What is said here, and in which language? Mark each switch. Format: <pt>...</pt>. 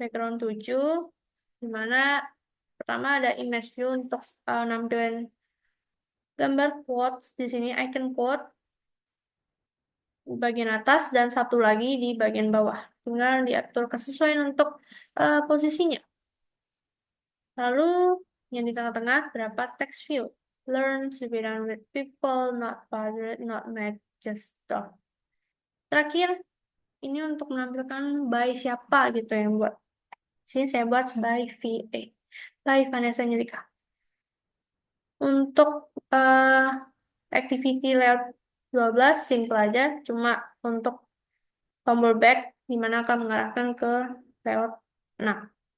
<id>Background 7, di mana pertama ada image view untuk nampilin gambar quotes di sini, icon quote di bagian atas dan satu lagi di bagian bawah. Tinggal diatur kesesuaian untuk posisinya. Lalu yang di tengah-tengah terdapat text view.</id> <en>Learn to be done with people, not bothered, not mad, just stop.</en> <id>Terakhir, ini untuk menampilkan by siapa gitu yang buat. Sini saya buat by VA. By Vanessa Angelika. Untuk activity layout 12, simple aja. Cuma untuk tombol back, di mana akan mengarahkan ke layout 6.</id>